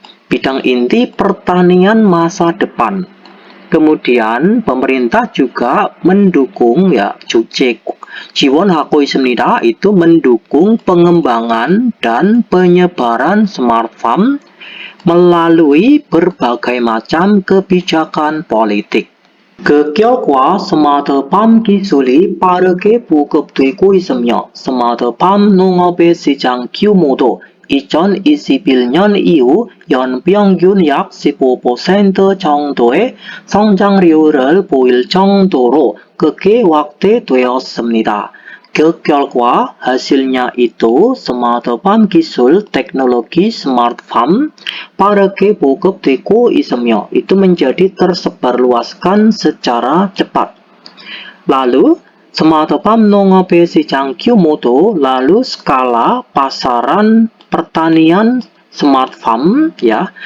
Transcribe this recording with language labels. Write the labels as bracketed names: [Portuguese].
[Indonesian] bidang inti pertanian masa depan. Kemudian pemerintah juga mendukung ya [Korean] 지원하고 있습니다. [Indonesian] itu mendukung pengembangan dan penyebaran smart farm melalui berbagai macam kebijakan politik. [Korean] 그 결과 스마트팜 기술이 빠르게 보급되고 있으며 스마트팜 농업의 시장 규모도 2021년 이후 연평균 약 15% 정도의 성장률을 보일 정도로 크게 확대되었습니다. 그 결과 [Indonesian] hasilnya itu [Korean] 스마트팜 기술 [Indonesian] teknologi smartfarm [Korean] 빠르게 보급되고 있으며 [Indonesian] itu menjadi tersebarluaskan secara cepat. Lalu smartfarm [Korean] 농업의 시장 규모도 [Indonesian] lalu skala pasaran pertanian smartfarm ya.